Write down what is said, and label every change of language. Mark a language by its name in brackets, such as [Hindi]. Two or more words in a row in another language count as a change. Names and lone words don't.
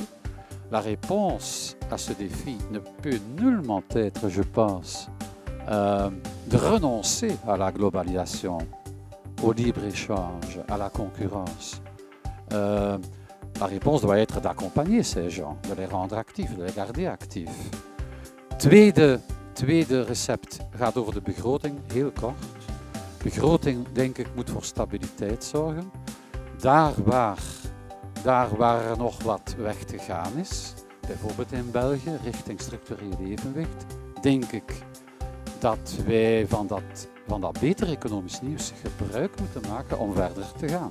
[French] La réponse à ce défi ne peut nullement être, je pense, de renoncer à la globalisation, au libre-échange, à la concurrence. La réponse doit être d'accompagner ces gens, de les rendre actifs, de les garder actifs. [Dutch] Tweede recept gaat over de begroting, heel kort. Begroting, denk ik, moet voor stabiliteit zorgen. Daar waar er nog wat weg te gaan is, bijvoorbeeld in België, richting structureel evenwicht, denk ik dat wij van dat betere economisch nieuws gebruik moeten maken om verder te gaan.